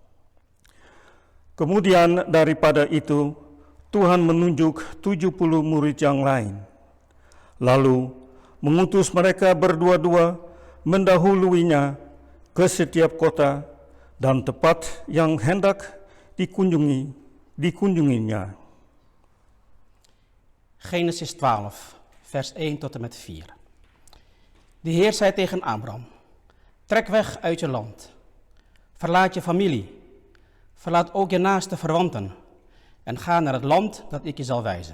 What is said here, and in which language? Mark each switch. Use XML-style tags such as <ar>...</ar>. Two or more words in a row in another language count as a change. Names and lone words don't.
<id>Kemudian daripada itu, Tuhan menunjuk 70 murid yang lain, lalu mengutus mereka berdua-dua mendahuluinya ke setiap kota dan tempat yang hendak dikunjunginya.</id> <nl>Genesis 12, vers 1 tot en met 4. De Heer zei tegen Abram, trek weg uit je land, verlaat je familie, verlaat ook je naaste verwanten en ga naar het land dat ik je zal wijzen.</nl>